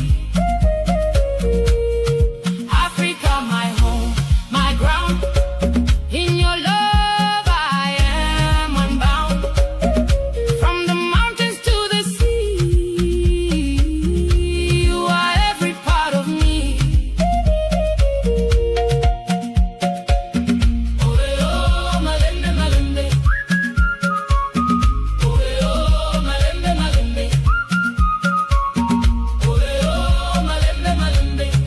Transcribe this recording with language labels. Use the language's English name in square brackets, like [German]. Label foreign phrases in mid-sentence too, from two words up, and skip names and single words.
[English] Africa, my home, my ground. In your love I am unbound. From the mountains to the sea, you are every part of me. [Lingala] Oh, malembe, malembe. Oh, malembe, malembe. Oh, malembe, malembe.